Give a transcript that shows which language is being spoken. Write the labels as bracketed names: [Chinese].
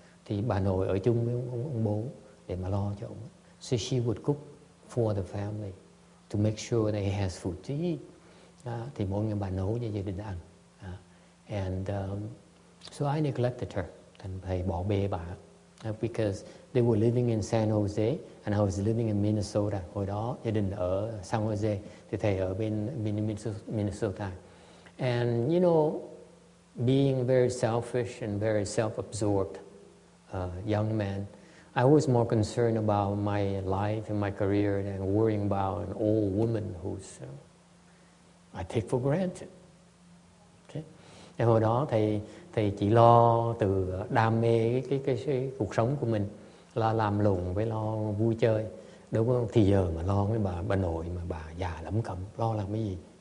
[Vietnamese] Thì bà nội ở chung với ông bố để mà lo cho ông. [English] So she would cook for the family to make sure they has food to eat. [Vietnamese] Thì mỗi ngày bà nấu cho gia đình ăn. [English] And so I neglected her. [Vietnamese] Thành thầy bỏ bê bà. [English] Because they were living in San Jose and I was living in Minnesota. [Vietnamese] Hồi đó gia đình ở San Jose thì thầy ở bên Minnesota. [English] And you know, being very selfish and very self-absorbed young man, I was more concerned about my life and my career than worrying about an old woman who's I take for granted. Okay? [Vietnamese] And hồi đó thầy chỉ lo từ đam mê cái cuộc sống của mình, lo làm lụng với lo vui chơi. Đâu có thì giờ mà lo với bà nội mà bà già lẩm cẩm, lo làm cái gì?